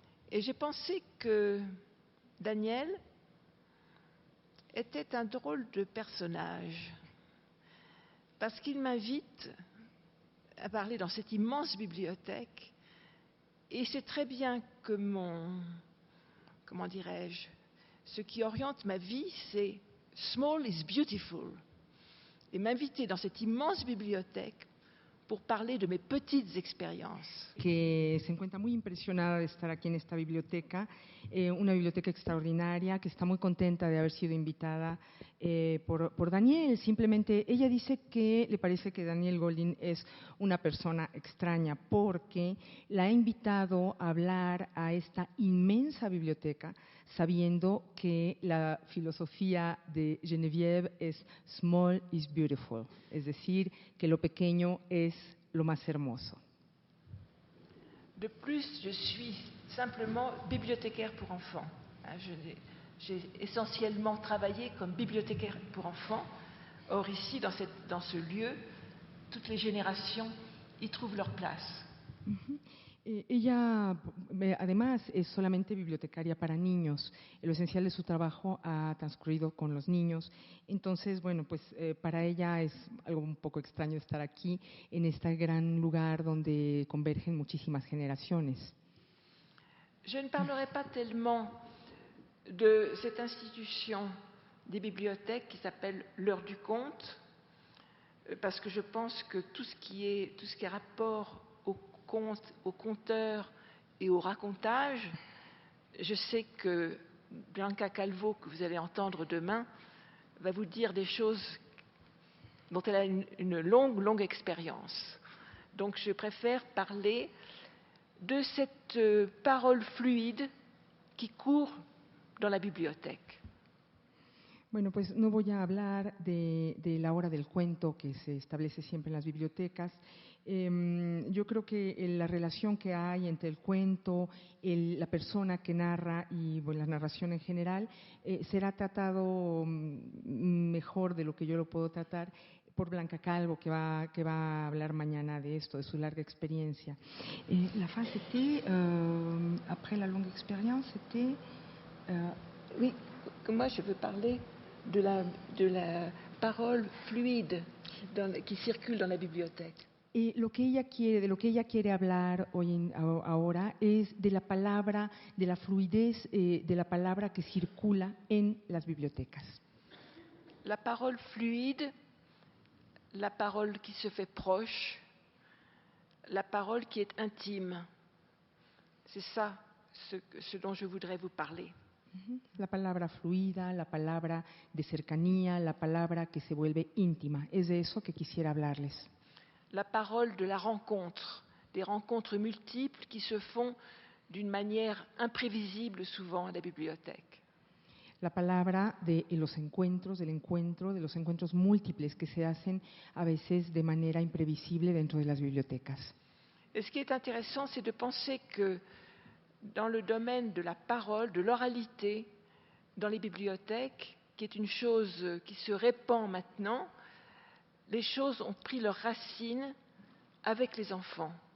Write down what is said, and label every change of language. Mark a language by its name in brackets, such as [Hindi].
[French] Et j'ai pensé que Daniel était un drôle de personnage, parce qu'il m'invite à parler dans cette immense bibliothèque, et c'est très bien que comment dirais-je, ce qui oriente ma vie, c'est « [English] small is beautiful ». [French] Et m'inviter dans cette immense bibliothèque pour parler de mes petites experiencias. [Spanish] Que se encuentra muy impresionada de estar aquí en esta biblioteca, una biblioteca extraordinaria, que está muy contenta de haber sido invitada por Daniel. Simplemente ella dice que le parece que Daniel Goldin es una persona extraña porque la ha invitado a hablar a esta inmensa biblioteca, sabiendo que la filosofía de Geneviève es [English] small is beautiful, [Spanish] es decir, que lo pequeño es lo más hermoso. [French] De plus, je suis simplement bibliothécaire pour enfants. J'ai essentiellement travaillé comme bibliothécaire pour enfants. Or ici, dans ce lieu, toutes les générations y trouvent leur place. [Spanish] Ella, además, es solamente bibliotecaria para niños. Lo esencial de su trabajo ha transcurrido con los niños. Entonces, bueno, pues para ella es algo un poco extraño estar aquí, en este gran lugar donde convergen muchísimas generaciones. [French] Je ne parlerai pas tellement de cette institution des bibliothèques qui s'appelle l'heure du conte, parce que je pense que tout ce qui est rapport au conteur et au racontage, je sais que Bianca Calvo, que vous allez entendre demain, va vous dire des choses dont elle a une longue expérience. Donc je préfère parler de cette parole fluide qui court dans la bibliothèque. [Spanish] Bueno, pues no voy a hablar de la hora del cuento que se establece siempre en las bibliotecas. Yo creo que la relación que hay entre el cuento, la persona que narra y bueno, la narración en general será tratado mejor de lo que yo lo puedo tratar por Blanca Calvo, que va a hablar mañana de esto, de su larga experiencia. [French] La fin, c'était, après la longue expérience, c'était… Oui, moi je veux parler de la parole fluide qui circule dans la bibliothèque. [Spanish] De lo que ella quiere hablar ahora es de la palabra, de la fluidez de la palabra que circula en las bibliotecas. [French] La parole fluide, la parole qui se fait proche, la parole qui est intime. C'est ça ce dont je voudrais vous parler. [Spanish] La palabra fluida, la palabra de cercanía, la palabra que se vuelve íntima. Es de eso que quisiera hablarles. [French] La parole de la rencontre, des rencontres multiples qui se font d'une manière imprévisible souvent à la bibliothèque. [Spanish] La palabra de los encuentros, de los encuentros múltiples que se hacen a veces de manera imprevisible dentro de las bibliotecas. [French] Et ce qui est intéressant, c'est de penser que dans le domaine de la parole, de l'oralité, dans les bibliothèques, qui est une chose qui se répand maintenant, les choses ont pris leurs racines avec les enfants.